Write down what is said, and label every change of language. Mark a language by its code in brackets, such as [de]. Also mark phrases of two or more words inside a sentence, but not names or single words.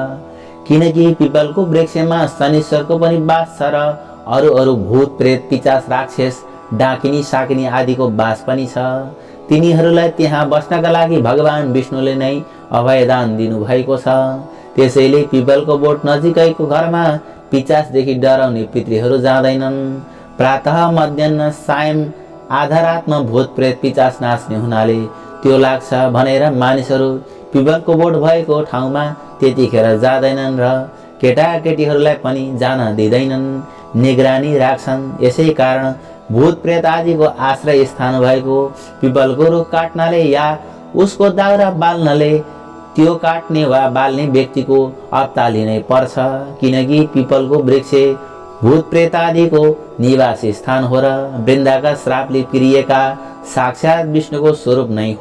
[ne] किनकि पिपलको वृक्षमा शनिश्चरको पनि बास छ र अरू भूत प्रेत पिचास राक्षस डाकिनी साकिनी आदिको बास पनि छ। तिनीहरूलाई त्यहाँ बस्नका लागि भगवान विष्णुले नै अभयदान दिनुभएको छ। त्यसैले पिपलको बोट नजिकैको घरमा पिचासदेखि डराउने पितृहरू जाँदैनन्। प्रातः मध्याह्न सायं आधा रातमा भूत प्रेत पिचास नाच्ने हुनाले त्यो लाग्छ भनेर मानिसहरू पिपलको बोट भएको ठाउँमा त्यतिखेर जाँदैनन् र केटाकेटीहरूलाई पनि जान दिँदैनन्, निगरानी राख्छन्। यसै कारण भूत प्रेत आदिको आश्रय स्थान भएको पिपलको रुख काट्नाले या उसको दाउरा बाल्नले त्यो काट्ने वा बाल्ने व्यक्तिको अत्ता लिनै पर्छ, किनकि पिपलको वृक्ष भूत प्रेत आदिको निवास स्थान हो र वृन्दाका श्रापले पिरिएका साक्षात विष्णुको स्वरूप नै हो।